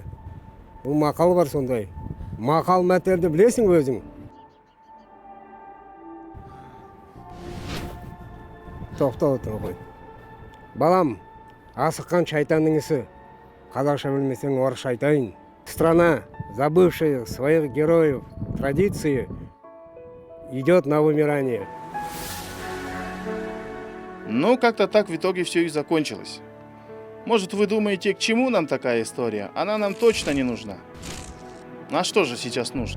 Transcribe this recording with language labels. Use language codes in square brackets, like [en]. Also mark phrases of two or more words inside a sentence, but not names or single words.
[kk] Бұл мақал бар сондай. Мақал мәтелді білесің өзің? Тоқта отыр ғой. Балам, асыққан шайтанның ісі. Қазақша білмесең орысша айтайын. [ru] Страна, забывшая своих героев, традиции, идет на вымирание. Ну, как-то так в итоге все и закончилось. Может, вы думаете, к чему нам такая история? Она нам точно не нужна. А что же сейчас нужно?